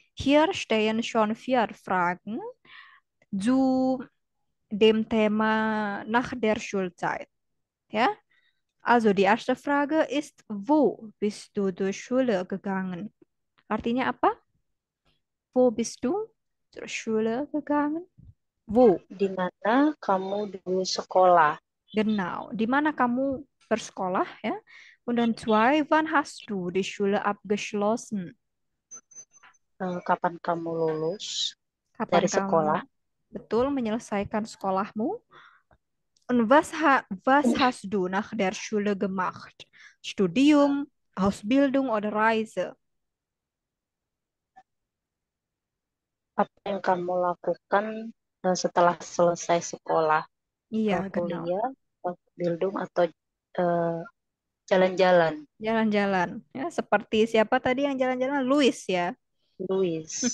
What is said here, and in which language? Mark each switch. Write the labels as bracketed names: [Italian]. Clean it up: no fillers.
[German] Hier stehen schon 4 Fragen zu dem Thema nach der Schulzeit. Ja, also die erste Frage ist, wo bist du zur Schule gegangen? [Indonesian] Artinya apa? [German] Wo bist du zur Schule gegangen? Wo? [Indonesian] Di mana kamu dulu sekolah? [German] Genau. [Indonesian] Di mana kamu bersekolah, ya? [German] Und dann 2, wann hast du die Schule abgeschlossen? [Indonesian] Kapan kamu lulus Kapan dari kamu sekolah? betul menyelesaikan sekolahmu? [German] Und was hast du nach der Schule gemacht? Studium, Ausbildung oder Reise? [Indonesian] Apa yang kamu lakukan setelah selesai sekolah? Iya, genau. Kuliah, Ausbildung atau jalan-jalan? Jalan-jalan. Ya, seperti siapa tadi yang jalan-jalan? Louis, ya. Louis.